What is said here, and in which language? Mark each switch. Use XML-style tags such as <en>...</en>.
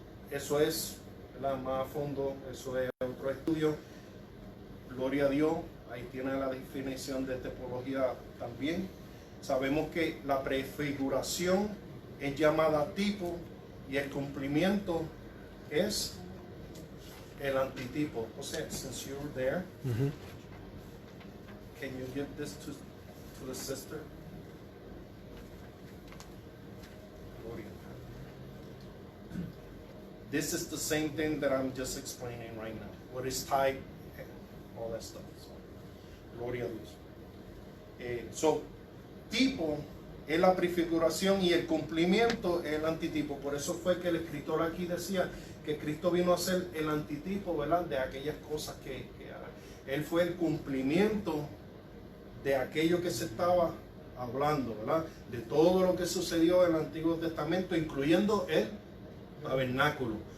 <es>Eso es, ¿verdad?, más a fondo, eso es otro estudio. Gloria a Dios, ahí tiene la definición de tipología también. Sabemos que la prefiguración es llamada tipo y el cumplimiento es el antitipo.</es> <en>O sea, since you're there, can you give this to the sister?</en> <es>Gloria.</es> <en>This is the same thing that I'm just explaining right now. What is type, all that stuff.</en> <es>So, gloria a Dios. So, tipo es la prefiguración y el cumplimiento es el antitipo. Por eso fue que el escritor aquí decía que Cristo vino a ser el antitipo, ¿verdad?, de aquellas cosas que Él fue el cumplimiento de aquello que se estaba hablando, ¿verdad?, de todo lo que sucedió en el Antiguo Testamento, incluyendo el tabernáculo.</es>